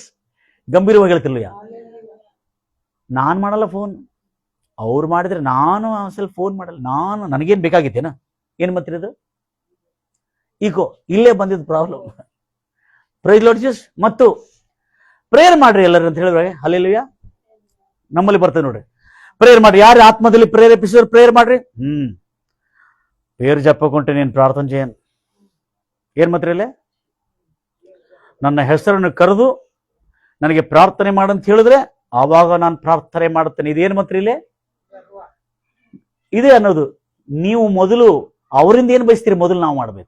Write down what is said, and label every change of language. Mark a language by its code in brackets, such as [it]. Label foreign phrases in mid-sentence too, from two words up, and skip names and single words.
[kn] ಗಂಭೀರವಾಗಿ ಹೇಳ್ತಿರ್ಲಿಲ್ಲ, ನಾನ್ ಮಾಡಲ್ಲ ಫೋನ್, ಅವ್ರು ಮಾಡಿದ್ರೆ ನಾನು ಸ್ವಲ್ಪ ಫೋನ್ ಮಾಡಲ್ಲ, ನನಗೇನ್ ಬೇಕಾಗಿತ್ತೇನ? ಏನ್ ಮತ್ತಿರೋದು ಈಗೋ ಇಲ್ಲೇ ಬಂದಿದ್ದು ಪ್ರಾಬ್ಲಮ್. [en] praise the Lord Jesus. [kn] ಮತ್ತು ಪ್ರೇಯರ್ ಮಾಡ್ರಿ ಎಲ್ಲರೂ ಅಂತ ಹೇಳಿದ್ರೆ ಹಲ್ಲೆಲೂಯಾ ನಮ್ಮಲ್ಲಿ ಬರ್ತದೆ ನೋಡ್ರಿ. ಪ್ರೇಯರ್ ಮಾಡ್ರಿ, ಯಾರು ಆತ್ಮದಲ್ಲಿ ಪ್ರೇರೇಪಿಸಿದ್ರು ಪ್ರೇಯರ್ ಮಾಡ್ರಿ. [te] పేరు చెప్పకుంటే నేను ప్రార్థన చేయను. [kn] ಏನು ಮಾತ್ರ ಇಲ್ಲ, ನನ್ನ ಹೆಸರನ್ನು ಕರೆದು ನನಗೆ ಪ್ರಾರ್ಥನೆ ಮಾಡಂತ ಹೇಳಿದ್ರೆ ಆವಾಗ ನಾನು ಪ್ರಾರ್ಥನೆ ಮಾಡುತ್ತೇನೆ. ಇದೇನು ಮಾತ್ರ ಇಲ್ಲ ಇದೆ ಅನ್ನೋದು. ನೀವು ಮೊದಲು ಅವರಿಂದ ಏನು ಬಯಸ್ತೀರಿ ಮೊದಲು ನಾವು ಮಾಡಬೇಕು.